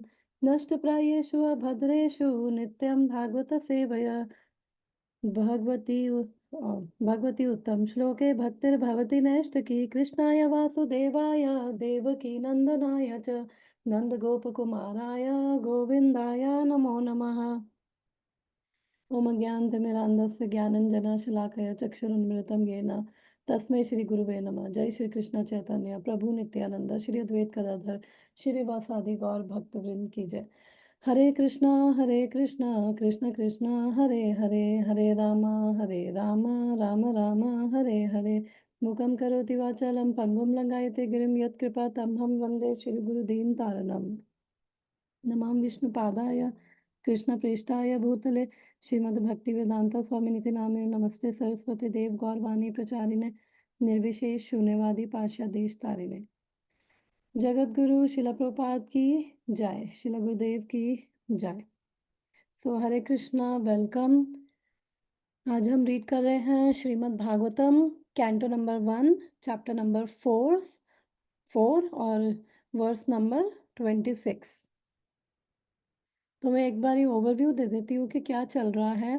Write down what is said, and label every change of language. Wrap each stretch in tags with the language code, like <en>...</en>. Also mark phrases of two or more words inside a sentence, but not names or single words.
<sa>नष्टप्रायेषु अभद्रेषु नित्यं भागवतसेवया भगवती उत्तम श्लोके भक्तिर्भवति नैष्टिकी कृष्णाय वासुदेवाय देवकी नंदनाय च नंदगोपकुमाराय गोविन्दाय नमो नमः। ओम अज्ञानतिमिरान्धस्य ज्ञानञ्जनशलाकया चक्षुरुन्मिलितं येन तस्मै श्रीगुरुवे नमः।</sa> <hi>जय श्री कृष्ण चैतन्य प्रभु नित्यानंद श्री अद्वैत गदाधर श्रीवासादि गौर भक्तवृंद की जय।</hi> <sa>हरे कृष्णा कृष्ण कृष्ण हरे हरे हरे राम राम राम हरे हरे। मूकं करोति वाचालं पङ्गुं लङ्घयते गिरिं यत्कृपा तमहं वन्दे श्रीगुरुदीन तारणम्। नमामि विष्णुपादाय कृष्णप्रेष्ठाय भूतले श्रीमद्भक्तिवेदांता स्वामिनिति नामिने नमस्ते सरस्वती देव गौरवाणी प्रचारिणे निर्विशेष शून्यवादी पाश्चादेश तारिणे।</sa> <hi>जगत गुरु शिला प्रभुपाद की जय। शिला गुरुदेव की जय। सो हरे कृष्णा, वेलकम। आज हम रीड कर रहे हैं श्रीमद् भागवतम</hi> <en>canto number 1 chapter number 4</en> <hi>और</hi> <en>verse number 26.</en> <hi>तो मैं एक बार ओवरव्यू दे देती हूँ कि क्या चल रहा है।</hi>